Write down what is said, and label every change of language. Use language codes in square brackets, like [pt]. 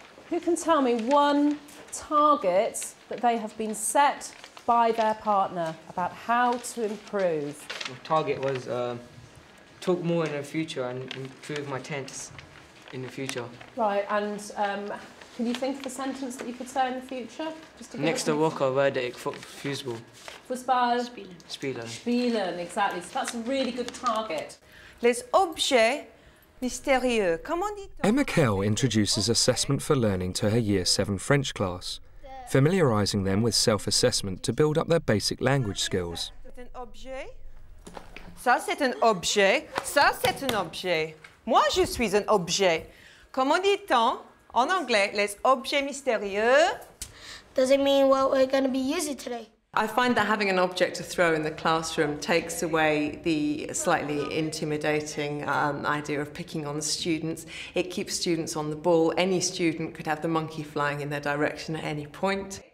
[en] Who can tell me 1 target that they have been set by their partner about how to improve? My target was talk more in the future and improve my tense in the future. Right, and can you think of a sentence that you could say in the future? Just to [de] Nächste Woche werde ich Fußball Fußball spielen. [en] Spielen, exactly. So that's a really good target. [fr] Les objets mystérieux. Comment dit-on? [en] Emma Kell introduces assessment for learning to her Year 7 French class, familiarising them with self-assessment to build up their basic language skills. [fr] C'est un objet. Ça, c'est un objet. Ça, c'est un objet. Moi, je suis un objet. Comment dit-on en anglais les objets mystérieux? [en] Does it mean what we're going to be using today? I find that having an object to throw in the classroom takes away the slightly intimidating idea of picking on students. It keeps students on the ball. Any student could have the monkey flying in their direction at any point.